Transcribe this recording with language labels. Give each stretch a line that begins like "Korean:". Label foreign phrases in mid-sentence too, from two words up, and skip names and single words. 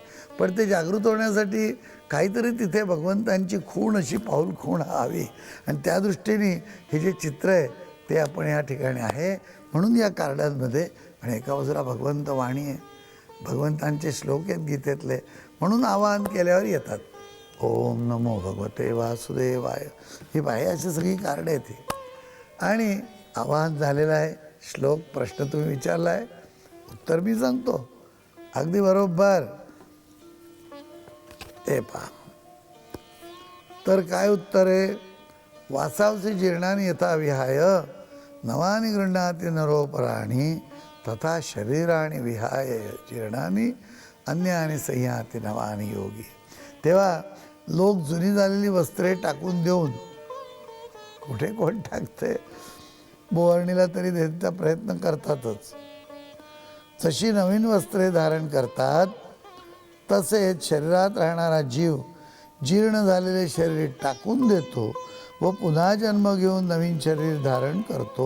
Marathi: पण ते जागृत होण्यासाठी काहीतरी तिथे भगवंतांची खूण अशी पाऊल खूण हवी आणि त्या दृष्टीने हे जे चित्र आहे ते आपण या ठिकाणी आहे. म्हणून या कार्डांमध्ये आणि एका बाजूला भगवंत वाणी आहे, भगवंतांचे श्लोक आहेत गीतेतले, म्हणून आवाहन केल्यावर येतात.
Sanskrit: ओम नमो भगवते वासुदेवाय,
Marathi: ही बाहे अशी सगळी कार्ड आहेत. आणि आवाहन झालेलं आहे. श्लोक प्रश्न तुम्ही विचारला आहे, उत्तर मी सांगतो अगदी बरोबर. ते पहा, तर काय उत्तर आहे?
Sanskrit: वासांसी जीर्णानि यथा विहाय नवानि गृह्णाति नरोपराणि तथा शरीराणि विहाय जीर्णानि अन्यानि संयाति नवानि योगी.
Marathi: तेव्हा लोक जुनी झालेली वस्त्रे टाकून देऊन, कुठे कोण टाकते, बोवर्णीला तरी देण्याचा प्रयत्न करतातच, जशी नवीन वस्त्रे धारण करतात तसेच शरीरात राहणारा जीव जीर्ण झालेले शरीर टाकून देतो व पुन्हा जन्म घेऊन नवीन शरीर धारण करतो.